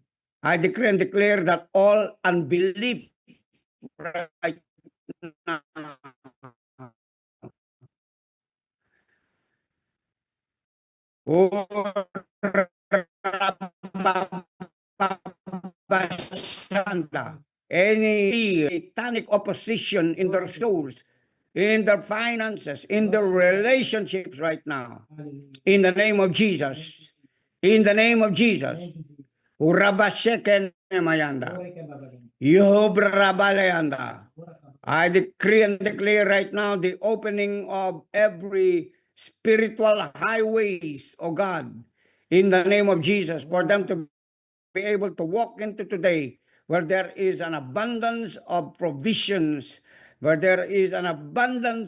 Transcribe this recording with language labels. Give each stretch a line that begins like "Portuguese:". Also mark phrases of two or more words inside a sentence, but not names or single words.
English: I decree and declare that all unbelief right now any satanic opposition in their souls, in their finances, in their relationships right now. In the name of Jesus. In the name of Jesus. Urabasheken mayanda. Yobrabalayanda. I decree and declare right now the opening of every spiritual highways, oh God, in the name of Jesus, for them to be able to walk into today where there is an abundance of provisions, where there is an abundance,